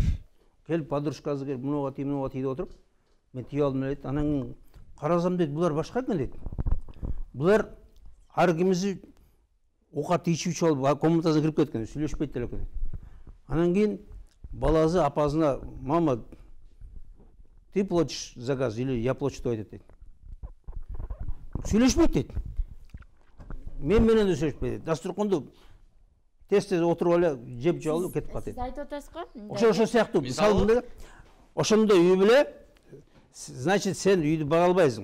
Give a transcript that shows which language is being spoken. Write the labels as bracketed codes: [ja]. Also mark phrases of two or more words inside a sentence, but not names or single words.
[ky] Келип подружкасы келип мынуга тий деп отуруп, мен тие алдым дейт. Анан карасам дейт, булар башка экен дейт. Булар ар кимиси ока тийчүүчү болуп комнатасына кирип кеткен, сүйлөшпөйт деле экен. Анан кийин баласы апасына: [ru] "Мама, ты платишь заказ или я плачу твой?" [ky] дейт. Сүйлөшпөйт дейт. Мен менен да сүйлөшпөйт дейт. Дасturканды тез отуруп эле жеп алып кетип калат дейт. Сиз айтып атасыз го? Ошо сыяктуу мисалы мындай ошондой үй беле, значит, сен үйдү бага албайсың.